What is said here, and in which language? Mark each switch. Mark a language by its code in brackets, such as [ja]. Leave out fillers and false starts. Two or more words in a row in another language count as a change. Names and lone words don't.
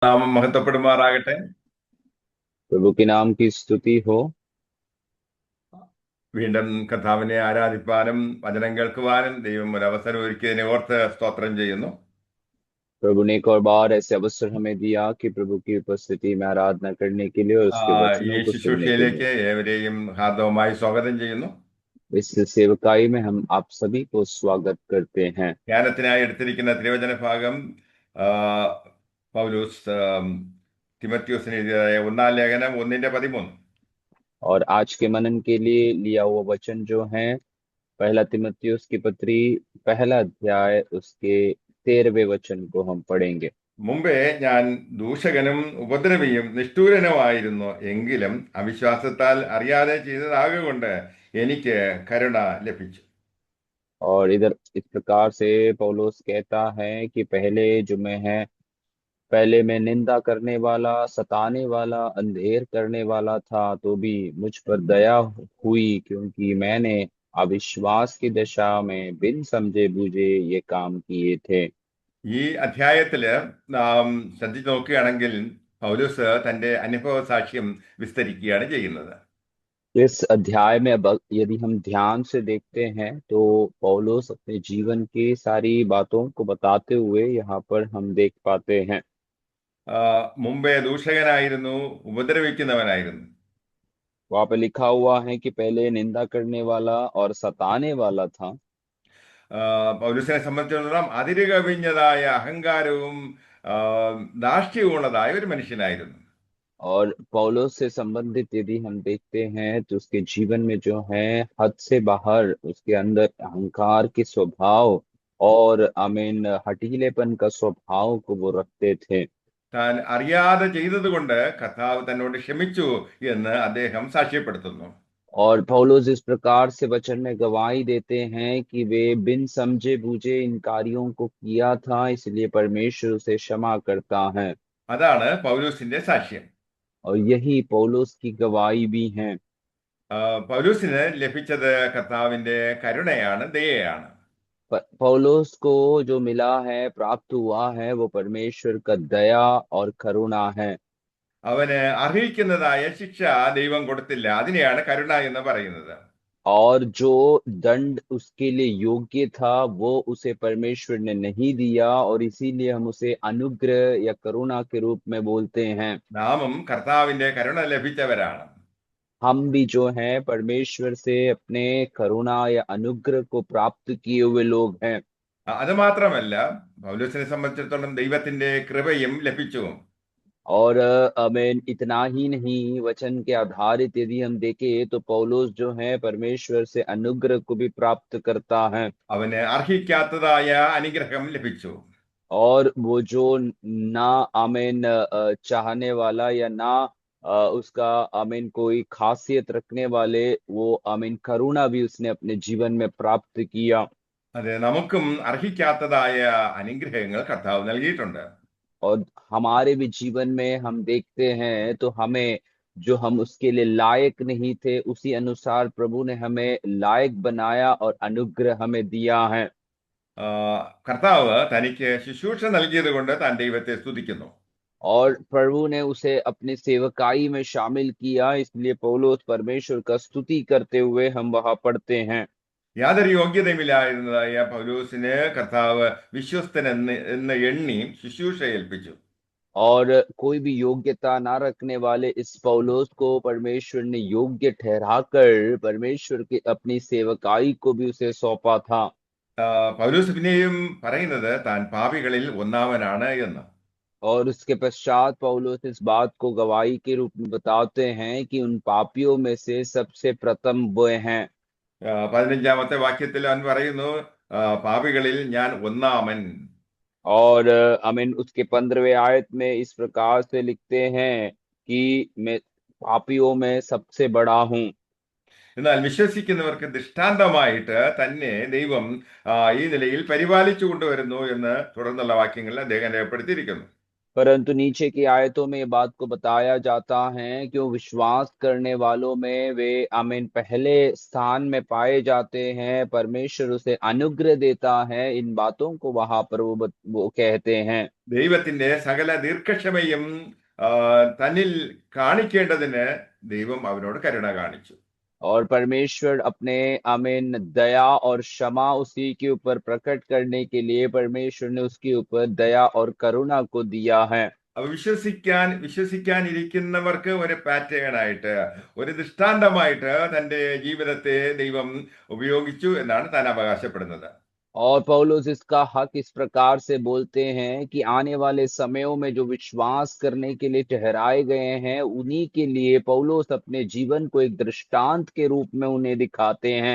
[ml] നാമം മഹത്വപ്പെടുമാറാകട്ടെ. [hi] प्रभु के नाम की स्तुति हो। [ml] വീണ്ടും കർത്താവിനെ ആരാധിപ്പാനും വചനം കേൾക്കുവാനും ദൈവം ഒരു അവസരം ഒരുക്കിയതിനെ ഓർത്ത് സ്തോത്രം ചെയ്യുന്നു. [hi] प्रभु ने एक और बार ऐसे अवसर हमें दिया कि प्रभु की उपस्थिति में आराधना करने के लिए और उसके [ml] ഈ [hi] वचनों को सुनने के लिए। [ml] ശുശ്രൂഷയിലേക്ക് ഏവരെയും ഹാർദവമായി സ്വാഗതം ചെയ്യുന്നു. [hi] इस सेवकाई में हम आप सभी को स्वागत करते हैं। [ml] ധ്യാനത്തിനായി എടുത്തിരിക്കുന്ന തിരുവചന ഭാഗം ആ, പൗലോസ് തിമത്യോസിന് എഴുതിയതായ 1 ലേഖനം 1:13. [hi] और आज के मनन के लिए लिया हुआ वचन जो है पहला तिमोथियुस की पत्री पहला अध्याय उसके 13वें वचन को हम पढ़ेंगे। [ml] മുമ്പേ ഞാൻ ദൂഷകനും ഉപദ്രവിയും നിഷ്ഠൂരനുമായിരുന്നു, എങ്കിലും അവിശ്വാസത്താൽ അറിയാതെ ചെയ്തതാകൊണ്ട് എനിക്ക് കരുണ ലഭിച്ചു. [hi] और इधर इस प्रकार से पौलुस कहता है कि पहले मैं निंदा करने वाला, सताने वाला, अंधेर करने वाला था, तो भी मुझ पर दया हुई, क्योंकि मैंने अविश्वास की दशा में बिन समझे बूझे ये काम किए थे। [ml] ഈ അധ്യായത്തില് നാം ശ്രദ്ധിച്ചു നോക്കുകയാണെങ്കിൽ പൗലോസ് തന്റെ അനുഭവ സാക്ഷ്യം വിസ്തരിക്കുകയാണ് ചെയ്യുന്നത്. [hi] इस अध्याय में अब यदि हम ध्यान से देखते हैं तो पौलुस अपने जीवन की सारी बातों को बताते हुए यहाँ पर हम देख पाते हैं। [ml] മുമ്പേ ദൂഷകനായിരുന്നു, ഉപദ്രവിക്കുന്നവനായിരുന്നു. [hi] वहां पे लिखा हुआ है कि पहले निंदा करने वाला और सताने वाला था। [ml] പൗലോസിനെ സംബന്ധിച്ചിടത്തോളം അതിര് കവിഞ്ഞതായ അഹങ്കാരവും ധാർഷ്ട്യവുമുള്ളതായ ഒരു മനുഷ്യനായിരുന്നു. [hi] और पौलुस से संबंधित यदि हम देखते हैं तो उसके जीवन में जो है हद से बाहर उसके अंदर अहंकार के स्वभाव और आमीन हठीलेपन का स्वभाव को वो रखते थे। [ml] താൻ അറിയാതെ ചെയ്തത് കൊണ്ട് കർത്താവ് തന്നോട് ക്ഷമിച്ചു എന്ന് അദ്ദേഹം സാക്ഷ്യപ്പെടുത്തുന്നു. [hi] और पौलुस इस प्रकार से वचन में गवाही देते हैं कि वे बिन समझे बूझे इन कार्यों को किया था, इसलिए परमेश्वर उसे क्षमा करता है। [ml] അതാണ് പൗലൂസിന്റെ സാക്ഷ്യം. [hi] और यही पौलुस की गवाही भी है। [ml] പൗലൂസിന് ലഭിച്ചത് കർത്താവിന്റെ കരുണയാണ്, ദയയാണ്. [hi] पौलुस को जो मिला है, प्राप्त हुआ है, वो परमेश्वर का दया और करुणा है। [ml] അവന് അർഹിക്കുന്നതായ ശിക്ഷ ദൈവം കൊടുത്തില്ല, അതിനെയാണ് കരുണ എന്ന് പറയുന്നത്. [hi] और जो दंड उसके लिए योग्य था वो उसे परमेश्वर ने नहीं दिया, और इसीलिए हम उसे अनुग्रह या करुणा के रूप में बोलते हैं। [ml] നാമും കർത്താവിന്റെ കരുണ ലഭിച്ചവരാണ്. [hi] हम भी जो है परमेश्वर से अपने करुणा या अनुग्रह को प्राप्त किए हुए लोग हैं। [ml] അത് മാത്രമല്ല, പൗലൂസിനെ സംബന്ധിച്ചിടത്തോളം ദൈവത്തിന്റെ കൃപയും ലഭിച്ചു. [hi] और हमें इतना ही नहीं, वचन के आधारित यदि हम देखें तो पौलुस जो है परमेश्वर से अनुग्रह को भी प्राप्त करता है। [ml] അവന് അർഹിക്കാത്തതായ അനുഗ്രഹം ലഭിച്ചു. [hi] और वो जो ना आमीन चाहने वाला या ना उसका आमीन कोई खासियत रखने वाले, वो आमीन करुणा भी उसने अपने जीवन में प्राप्त किया। [ml] അതെ, നമുക്കും അർഹിക്കാത്തതായ അനുഗ്രഹങ്ങൾ കർത്താവ് നൽകിയിട്ടുണ്ട്. [hi] और हमारे भी जीवन में हम देखते हैं तो हमें, जो हम उसके लिए लायक नहीं थे, उसी अनुसार प्रभु ने हमें लायक बनाया और अनुग्रह हमें दिया है। [ml] കർത്താവ് തനിക്ക് ശുശ്രൂഷ നൽകിയത് കൊണ്ട് താൻ ദൈവത്തെ സ്തുതിക്കുന്നു. [hi] और प्रभु ने उसे अपने सेवकाई में शामिल किया, इसलिए पौलुस परमेश्वर का स्तुति करते हुए हम वहां पढ़ते हैं। [ml] യാതൊരു യോഗ്യതയുമില്ലായിരുന്നതായ പൗലൂസിന് കർത്താവ് വിശ്വസ്തൻ എന്ന് എണ്ണി ശുശ്രൂഷ ഏൽപ്പിച്ചു. [hi] और कोई भी योग्यता ना रखने वाले इस पौलुस को परमेश्वर ने योग्य ठहराकर परमेश्वर के अपनी सेवकाई को भी उसे सौंपा था। [ml] പൗലൂസ് പിന്നെയും പറയുന്നത് താൻ പാപികളിൽ ഒന്നാമനാണ് എന്ന്. [hi] और उसके पश्चात पौलुस इस बात को गवाही के रूप में बताते हैं कि उन पापियों में से सबसे प्रथम वो हैं। [ml] 15-ാമത്തെ വാക്യത്തിൽ അവൻ പറയുന്നു, പാപികളിൽ ഞാൻ ഒന്നാമൻ. [hi] और अमीन उसके 15वें आयत में इस प्रकार से लिखते हैं कि मैं पापियों में सबसे बड़ा हूं। [ml] എന്നാൽ വിശ്വസിക്കുന്നവർക്ക് ദൃഷ്ടാന്തമായിട്ട് തന്നെ ദൈവം ഈ നിലയിൽ പരിപാലിച്ചു കൊണ്ടുവരുന്നു എന്ന് തുടർന്നുള്ള വാക്യങ്ങളിൽ അദ്ദേഹം രേഖപ്പെടുത്തിയിരിക്കുന്നു. [hi] परंतु नीचे की आयतों में ये बात को बताया जाता है कि वो विश्वास करने वालों में वे आमीन पहले स्थान में पाए जाते हैं, परमेश्वर उसे अनुग्रह देता है। इन बातों को वहां पर वो कहते हैं। [ml] ദൈവത്തിന്റെ സകല ദീർഘക്ഷമയും ആ, തന്നിൽ കാണിക്കേണ്ടതിന് ദൈവം അവനോട് കരുണ കാണിച്ചു. [hi] और परमेश्वर अपने आमीन दया और क्षमा उसी के ऊपर प्रकट करने के लिए परमेश्वर ने उसके ऊपर दया और करुणा को दिया है। [ml] അപ്പൊ വിശ്വസിക്കാനിരിക്കുന്നവർക്ക് ഒരു പാറ്റേൺ ആയിട്ട്, ഒരു ദൃഷ്ടാന്തമായിട്ട് തന്റെ ജീവിതത്തെ ദൈവം ഉപയോഗിച്ചു എന്നാണ് താൻ അവകാശപ്പെടുന്നത്. [hi] और पौलुस इसका हक इस प्रकार से बोलते हैं कि आने वाले समयों में जो विश्वास करने के लिए ठहराए गए हैं उन्हीं के लिए पौलुस अपने जीवन को एक दृष्टांत के रूप में उन्हें दिखाते हैं।